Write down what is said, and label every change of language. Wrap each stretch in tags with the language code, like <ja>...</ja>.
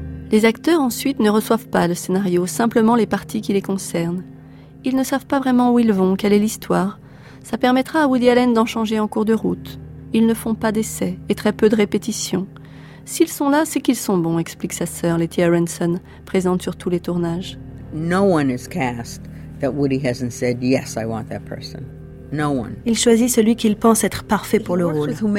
<fr>Les acteurs, ensuite, ne reçoivent pas le scénario, simplement les parties qui les concernent. Ils ne savent pas vraiment où ils vont, quelle est l'histoire. Ça permettra à Woody Allen d'en changer en cours de route. Ils ne font pas d'essais et très peu de répétitions. S'ils sont là, c'est qu'ils sont bons, explique sa sœur, Letty Aronson, présente sur tous les tournages.</fr> <en>No one is cast that Woody hasn't said yes, I want that person. No one.</en> <fr>Il choisit celui qu'il pense être parfait pour le rôle.</fr>